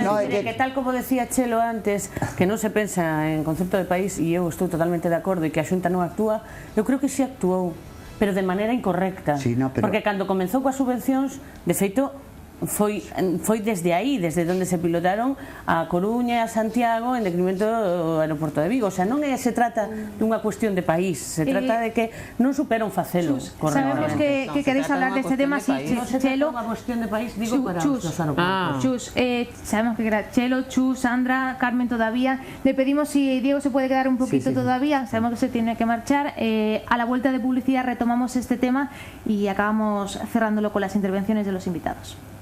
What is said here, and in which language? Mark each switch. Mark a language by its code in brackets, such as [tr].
[gl] Que tal como decía Chelo antes, que non se pensa en concepto de país, e eu estou totalmente de acordo, e que a Xunta non actúa, eu creo que si actuou, pero de maneira incorrecta, porque cando comenzou coas subvencións, de feito, foi desde aí, desde onde se pilotaron a Coruña e a Santiago en decremento do aeroporto de Vigo. O sea, non se trata dunha cuestión de país, se trata de que non superan facelo. Sabemos que [es] queréis hablar [gl] deste tema, si Chelo... Non se trata dunha cuestión de país, digo, para os aeroportos. Chus, sabemos que Chelo, Chus, Sandra, Carmen todavía. [es] Le pedimos si Diego se puede quedar un poquito todavía, sabemos que se tiene que marchar. A la vuelta de publicidad retomamos este tema y acabamos cerrándolo con las intervenciones de los invitados.